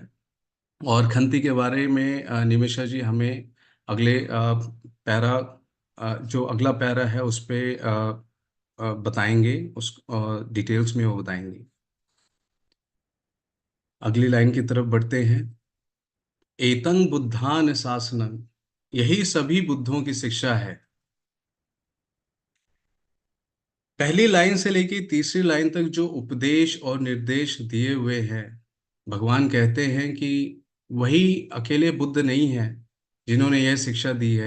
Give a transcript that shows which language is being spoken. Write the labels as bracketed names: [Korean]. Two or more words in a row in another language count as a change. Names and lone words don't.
[Hindi] और खंती के बारे में निमिषा जी हमें अगले पैरा, जो अगला पैरा है उस पे बताएंगे, उस डिटेल्स में वो बताएंगे। अगली लाइन की तरफ बढ़ते हैं। [Pali] एतं बुद्धान शासनं, [Hindi] यही सभी बुद्धों की शिक्षा है। पहली लाइन से लेकर तीसरी लाइन तक जो उपदेश और निर्देश दिए हुए हैं, भगवान कहते हैं कि वही अकेले बुद्ध नहीं है जिन्होंने यह शिक्षा दी है।